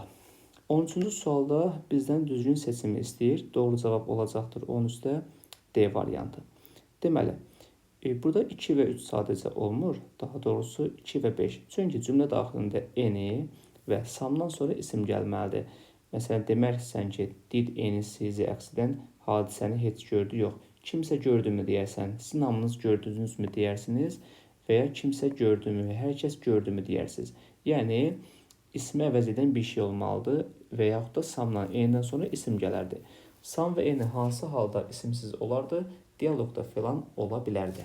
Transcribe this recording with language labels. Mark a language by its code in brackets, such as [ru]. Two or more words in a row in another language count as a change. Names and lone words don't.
[az] 13-cü sualda bizdən düzgün seçimi istəyir. Doğru cavab olacaqdır 13-də D variantı. Deməli, burada 2 və 3 sadəcə olmur. Daha doğrusu 2 və 5. Çünki cümlə daxilində eni və samdan sonra isim gəlməlidir. Məsələn, deməksən ki, [en] did any see the accident, [az] hadisəni heç gördü, yox. Kimsə gördü mü deyərsən, sizin hamınız gördünüz mü deyirsiniz və ya kimsə gördü mü, hər kəs gördü mü deyirsiniz. Yəni, ismi əvəz edən bir şey olmalıdır və yaxud da samdan, enidən sonra isim gələrdi. Sam və eni hansı halda isimsiz olardı? Dialoqda falan ola bilərdi.